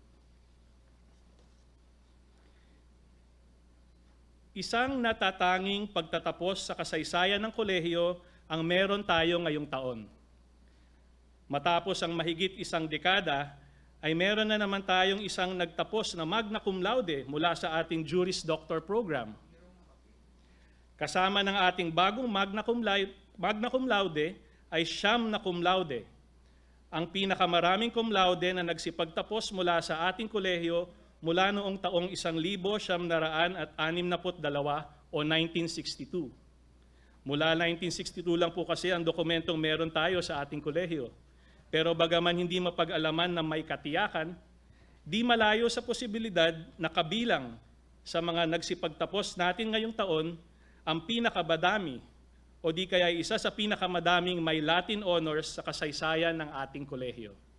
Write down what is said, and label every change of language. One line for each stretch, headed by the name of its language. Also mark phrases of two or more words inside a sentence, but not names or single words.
Filipino: Isang natatanging pagtatapos sa kasaysayan ng kolehiyo ang meron tayo ngayong taon. Matapos ang mahigit isang dekada, ay meron na naman tayong isang nagtapos na
Latin: magna cum laude
Filipino: mula sa ating Juris Doctor program. Kasama ng ating bagong
Latin: magna cum laude
Filipino: ay 9 na
Latin: cum laude.
Filipino: Ang pinakamaraming
Latin: cum laude
Filipino: na nagsipagtapos mula sa ating kolehiyo mula noong taong 1962 o 1962. Mula 1962 lang po kasi ang dokumentong meron tayo sa ating kolehiyo. Pero bagaman hindi mapag-alaman na may katiyakan, di malayo sa posibilidad na kabilang sa mga nagsipagtapos natin ngayong taon ang pinakabadami o di kaya isa sa pinakamadaming may
English: Latin honors
Filipino: sa kasaysayan ng ating kolehiyo.